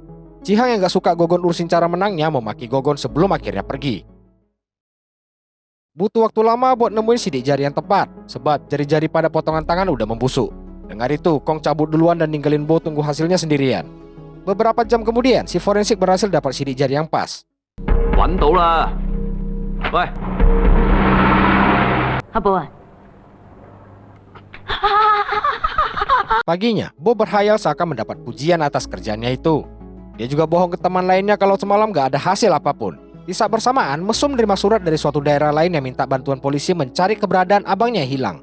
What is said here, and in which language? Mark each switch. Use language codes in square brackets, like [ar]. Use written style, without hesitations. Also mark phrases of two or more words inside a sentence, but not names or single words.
[id] Chihang yang gak suka Gogon urusin cara menangnya memaki Gogon sebelum akhirnya pergi. Butuh waktu lama buat nemuin sidik jari yang tepat, sebab jari-jari pada potongan tangan udah membusuk. Dengar itu, Kong cabut duluan dan ninggalin Bo tunggu hasilnya sendirian. Beberapa jam kemudian, si forensik berhasil dapat sidik jari yang pas. [yue] 揾到啦！喂，阿寶啊， [id] Paginya, Bo berhayal seakan mendapat pujian atas kerjaannya itu. Dia juga bohong ke teman lainnya kalau semalam gak ada hasil apapun. Di saat bersamaan, Mesum menerima surat dari suatu daerah lain yang minta bantuan polisi mencari keberadaan abangnya yang hilang.